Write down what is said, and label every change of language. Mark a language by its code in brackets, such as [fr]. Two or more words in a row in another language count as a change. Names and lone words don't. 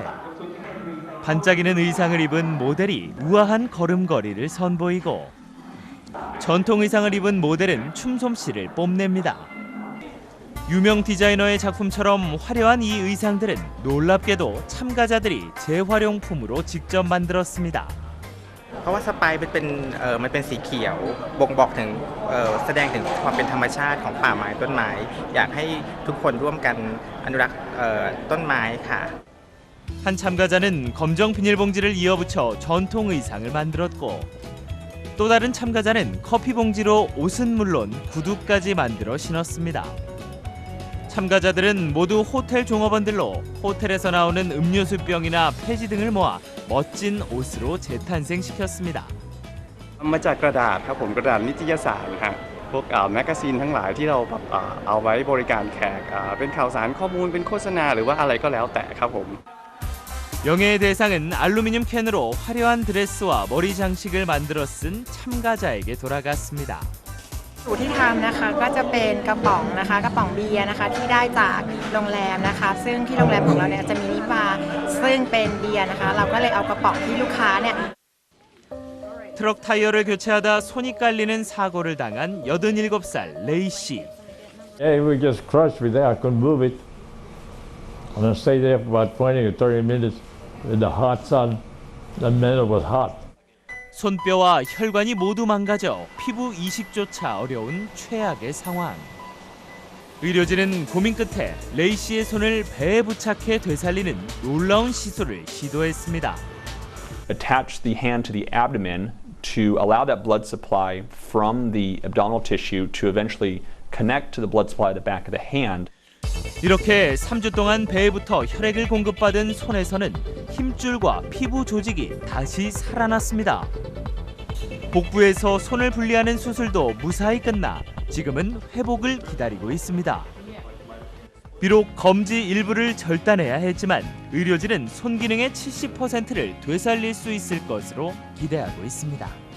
[ko] 반짝이는 의상을 입은 모델이 우아한 걸음걸이를 선보이고 전통 의상을 입은 모델은 춤솜씨를 뽐냅니다. 유명 디자이너의 작품처럼 화려한 이 의상들은 놀랍게도 참가자들이 재활용품으로 직접 만들었습니다. [th] เพราะว่าสไปร์มันเป็นสีเขียวบ่งบอกถึงแสดงถึงความเป็นธรรมชาติของป่าไม้ต้นไม้อยากให้ทุกคนร่วมกันอนุรักษ์ต้นไม้ค่ะ [ko] 한 참가자는 검정 비닐봉지를 이어붙여 전통 의상을 만들었고 또 다른 참가자는 커피 봉지로 옷은 물론 구두까지 만들어 신었습니다. 참가자들은 모두 호텔 종업원들로 호텔에서 나오는 음료수병이나 폐지 등을 모아 멋진 옷으로 재탄생시켰습니다. [th] มาจากกระดาษครับผมกระดาษนิตยสารครับพวกแมกกาซีนทั้งหลายที่เราแบบเอาไว้บริการแขกเป็นข่าวสารข้อมูลเป็นโฆษณาหรือว่าอะไรก็แล้วแต่ครับผม [ko] 영예의 대상은 알루미늄 캔으로 화려한 드레스와 머리 장식을 만들어 쓴 참가자에게 돌아갔습니다. [th] สูตรที่ทำนะคะก็จะเป็นกระป๋องนะคะกระป๋องเบียร์นะคะที่ได้จากโรงแรมนะคะซึ่งที่โรงแรมของเราเนี่ยจะมีนิบาร์ซึ่งเป็นเบียร์นะคะเราก็เลยเอากระป๋องที่ลูกค้าเนี่ย [ko] 트럭 타이어를 교체하다 손이 깔리는 사고를 당한 87살 레이 씨. [en] Yeah, we just crushed with that. I couldn't move it. And I stayed there for about 20 or 30 minutes in the hot sun. The minute was hot. [ko] 손뼈와 혈관이 모두 망가져 피부 이식조차 어려운 최악의 상황. 의료진은 고민 끝에 레이 씨의 손을 배에 부착해 되살리는 놀라운 시술을 시도했습니다. [en] Attach the hand to the abdomen to allow that blood supply from the abdominal tissue to eventually connect to the blood supply at the back of the hand. [ko] 이렇게 3주 동안 배에부터 혈액을 공급받은 손에서는 힘줄과 피부 조직이 다시 살아났습니다. 복부에서 손을 분리하는 수술도 무사히 끝나 지금은 회복을 기다리고 있습니다. 비록 검지 일부를 절단해야 했지만 의료진은 손 기능의 70%를 되살릴 수 있을 것으로 기대하고 있습니다.